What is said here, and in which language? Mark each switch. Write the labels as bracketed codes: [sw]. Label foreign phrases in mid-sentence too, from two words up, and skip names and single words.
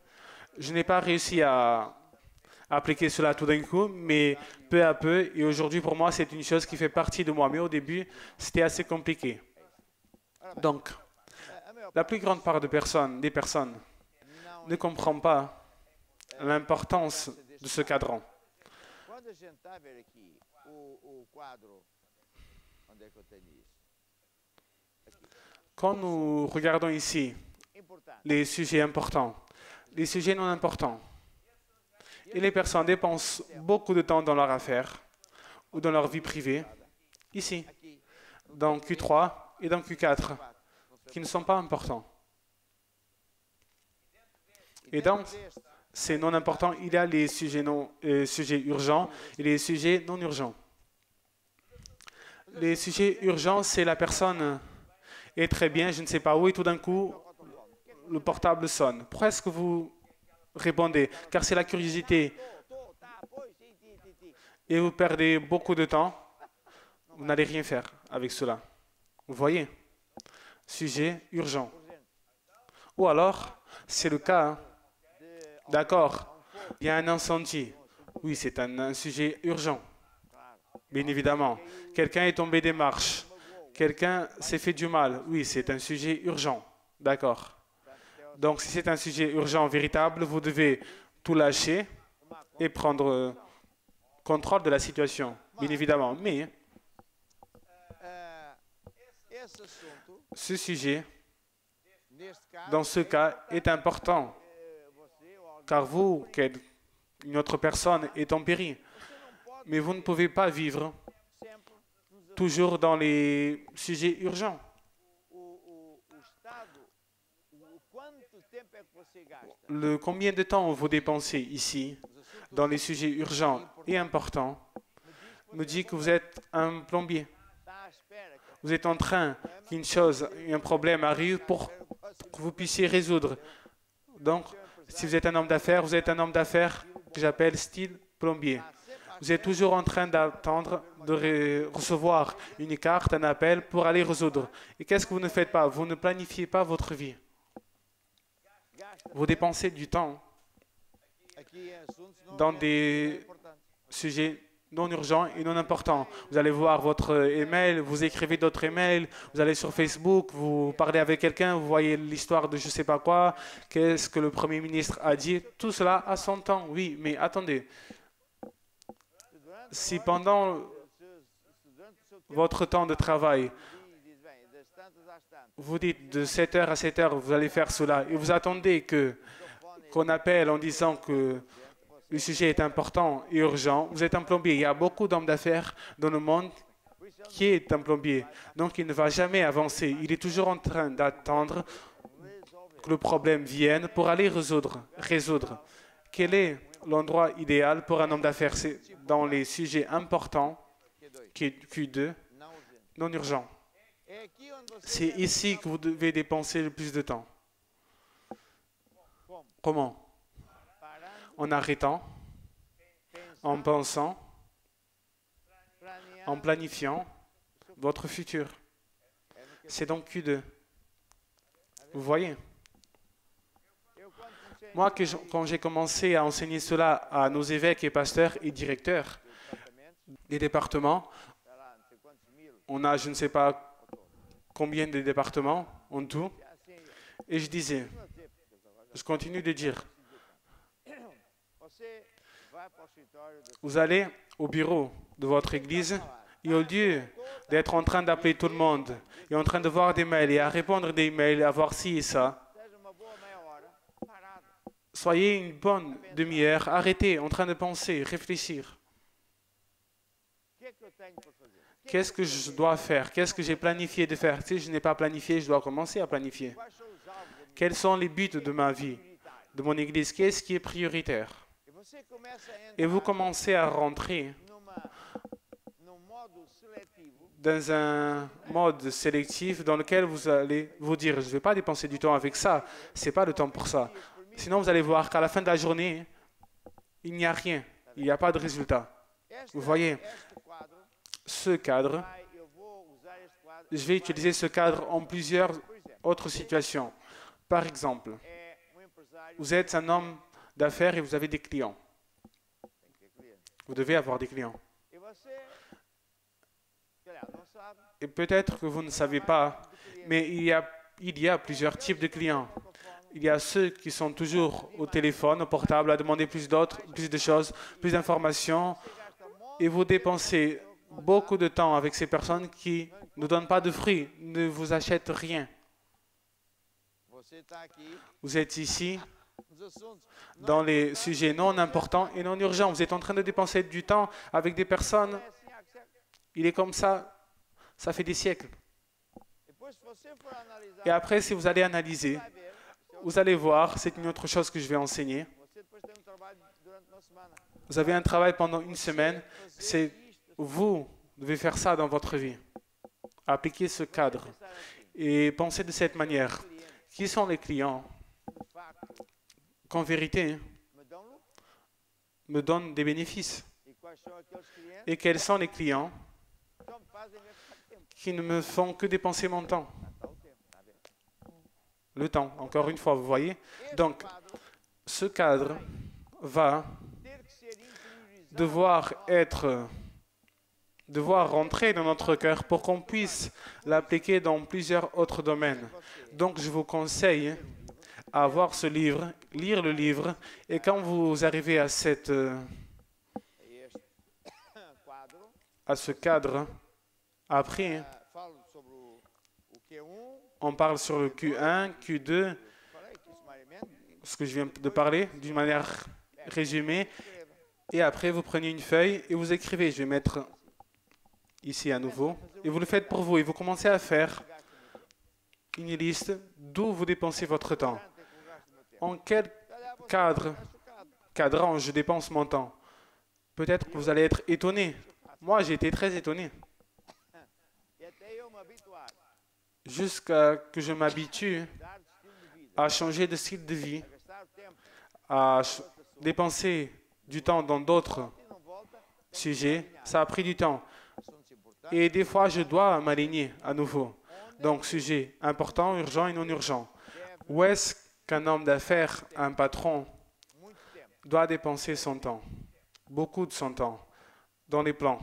[fr] Je n'ai pas réussi à appliquer cela tout d'un coup, mais peu à peu, et aujourd'hui pour moi, c'est une chose qui fait partie de moi. Mais au début, c'était assez compliqué. Donc, [pt] A maior [fr] la plus grande part des personnes [pt] não [fr] ne comprend pas l'importance de ce cadran. [pt] Quando a gente está a ver aqui o quadro, onde é que eu tenho isso? [fr] Quand nous regardons ici [pt] Importante. [fr] les sujets importants, les sujets non importants, et les personnes dépensent beaucoup de temps dans leur affaire ou dans leur vie privée, ici, [pt] Aqui, [fr] dans Q3 et dans Q4, qui ne sont pas importants. Et dans [pt] deste, [fr] ces non importants, il y a les sujets urgents et les sujets non urgents. Les sujets urgents, c'est la personne est très bien, je ne sais pas où, et tout d'un coup, le portable sonne. Pourquoi est-ce que vous répondez? Car c'est la curiosité. [pt] tá, pois, sim, ti. [fr] Et vous perdez beaucoup de temps. Vous n'allez rien faire avec cela. Vous voyez? Sujet urgent. Ou alors, c'est le cas, hein. D'accord, il y a un incendie. Oui, c'est un sujet urgent. Bien évidemment. Quelqu'un est tombé des marches. Quelqu'un s'est fait du mal. Oui, c'est un sujet urgent. D'accord. Donc, si c'est un sujet urgent véritable, vous devez tout lâcher et prendre contrôle de la situation. Bien évidemment. Mais [pt] Esse assunto, [fr] ce sujet, [pt] neste caso, [fr] dans ce cas, est important. [pt] você ou alguém [fr] Car vous, une autre personne, est en péril. Mais vous ne pouvez pas vivre [pt] sempre nos [fr] toujours dans les sujets urgents. [pt] o estado, o quanto tempo é que você gasta [fr] Combien de temps vous dépensez ici, dans les sujets urgents et importants, me dit que vous êtes un plombier. [pt] está à espera que [fr] Vous êtes en train qu'une chose, un problème arrive pour que vous puissiez résoudre. Donc, si vous êtes un homme d'affaires, vous êtes un homme d'affaires que j'appelle style plombier. Vous êtes toujours en train d'attendre de recevoir une carte, un appel pour aller résoudre. Et qu'est-ce que vous ne faites pas? Vous ne planifiez pas votre vie. Vous dépensez du temps [pt] aqui em assuntos não [fr] dans [pt] não [fr] des [pt] importantes. [fr] sujets non urgents et non importants. Vous allez voir votre email, vous écrivez d'autres emails, vous allez sur Facebook, vous parlez avec quelqu'un, vous voyez l'histoire de je ne sais pas quoi, qu'est-ce que le Premier ministre a dit. Tout cela a son temps, oui, mais attendez. Si pendant [pt] Durante o seu tempo [fr] votre temps de travail, [pt] diz bem, das tantas às tantas, [fr] vous dites de 7 heures à 7 heures, vous allez faire cela, et vous attendez qu'on appelle en disant que le sujet est important et urgent, vous êtes un plombier. Il y a beaucoup d'hommes d'affaires dans le monde qui est un plombier. Donc il ne va jamais avancer. Il est toujours en train d'attendre que le problème vienne pour aller résoudre. Quel est l'endroit idéal pour un homme d'affaires? C'est dans les sujets importants, qui est Q2, [pt] não urgente. [fr] non urgents. [pt] É aqui onde você [fr] C'est [pt] deve [fr] ici que vous devez dépenser le plus de temps. [pt] como? [fr] Comment? [pt] Parando, [fr] En arrêtant, en pensant, [pt] planeando. [fr] en planifiant votre futur. [pt] É no que [fr] C'est donc Q2. Vous voyez? [pt] eu quando comecei [fr] Moi, quand j'ai commencé à enseigner cela à nos évêques et pasteurs et directeurs [pt] departamentos, [fr] des départements, [pt] sei lá, não sei quantos mil, [fr] on a je ne sais pas combien de départements en tout, [pt] assim, [fr] et je disais, [pt] continua a dizer, porque agora [fr] je continue de dire, [pt] você vai para o escritório do [fr] vous allez au bureau de votre église et au lieu d'être en train d'appeler tout le monde et en train de voir des mails et à répondre des mails, à voir ci et ça, [pt] seja uma boa meia hora, parado. [fr] soyez une bonne demi-heure, arrêtez, en train de penser, réfléchir. [pt] O que é que eu tenho para fazer? [fr] Qu'est-ce que je dois faire? Qu'est-ce que j'ai planifié de faire? Si je n'ai pas planifié, je dois commencer à planifier. [pt] Quais são os alvos da minha [fr] Quels sont les buts de ma vie, [pt] prioritária? [fr] de mon église? Qu'est-ce qui est prioritaire? [pt] E você começa a [fr] Et vous [pt] entrar [fr] commencez à rentrer [pt] num modo seletivo [fr] dans un mode sélectif dans lequel vous allez vous dire, je ne vais pas dépenser du temps avec ça, ce n'est pas le temps pour ça. Sinon, vous allez voir qu'à la fin de la journée, il n'y a rien, il n'y a pas de résultat. Vous voyez, [pt] este quadro, [fr] ce cadre, [pt] eu vou usar este quadro, [fr] je vais utiliser ce cadre en plusieurs [pt] por exemplo, [fr] autres situations. Par exemple, [pt] é empresário [fr] vous êtes un homme d'affaires et vous avez des clients. [pt] tem que ter cliente. [fr] Vous devez avoir des clients. [pt] E você, calhar, não sabe, [fr] Et peut-être que vous ne savez pas, mais il y a plusieurs types de clients. Il y a ceux qui sont toujours au téléphone, au portable, à demander plus d'autres, plus de choses, plus d'informations. Et vous dépensez beaucoup de temps avec ces personnes qui ne donnent pas de fruits, ne vous achètent rien. [pt] você está aqui [fr] Vous êtes ici [pt] nos assuntos. [fr] dans les sujets non importants et non urgents. Vous êtes en train de dépenser du temps avec des personnes. [pt] É assim, há que ser. [fr] Il est comme ça fait des siècles. [pt] Depois, se você for analisar, [fr] Et après, si vous allez analyser, [pt] vai ver, [fr] vous allez voir, c'est une autre chose que je vais enseigner. [pt] você depois tem trabalho durante uma semana. [fr] Vous avez un travail pendant une semaine, [pt] Fazer [fr] c'est [pt] isto, [fr] vous devez faire ça dans votre vie. Appliquer ce cadre [pt] pensar assim, [fr] et penser de cette manière. [pt] clientes [fr] Qui sont les clients [pt] que de facto [fr] qu'en vérité [pt] me dão lucro. [fr] me donnent des bénéfices? [pt] E quais são aqueles clientes [fr] Et quels sont les clients [pt] que só me fazem gastar tempo? [fr] qui ne me font que dépenser mon temps? [pt] Gastar o tempo, está a ver? [fr] Le temps, encore une fois, vous voyez? [pt] Este [fr] Donc, [pt] quadro [fr] ce cadre va [pt] ter que ser interiorizado [fr] devoir rentrer dans notre cœur pour qu'on puisse l'appliquer dans plusieurs autres domaines. Donc, je vous conseille à avoir ce livre, lire le livre, et quand vous arrivez à [pt] este quadro. [fr] à ce cadre, après, [pt] Falo sobre o Q1, [fr] on parle sur le Q1, Q2, [pt] falei aqui sumariamente, [fr] ce que je viens de parler, d'une manière résumée, [pt] escreva. [fr] et après, vous prenez une feuille et vous écrivez. Je vais mettre ici à nouveau, et vous le faites pour vous, et vous commencez à faire une liste d'où vous dépensez votre temps. En quel cadrant je dépense mon temps? Peut-être que vous allez être étonné. Moi, j'ai été très étonné. [pt] E até eu me habituar [fr] Jusqu'à que je m'habitue [pt] a dar estilo de vida, [fr] à changer de style de vie, [pt] a gastar o tempo [fr] à dépenser du temps dans d'autres [pt] e não volta [fr] sujet, ça a pris du temps. [pt] assuntos importantes. [fr] Et des fois, je dois m'aligner à nouveau. Donc, sujet important, urgent et non urgent. Où est-ce qu'un homme d'affaires, un patron, [pt] Muito tempo [fr] doit dépenser son temps? Beaucoup de son temps dans les plans.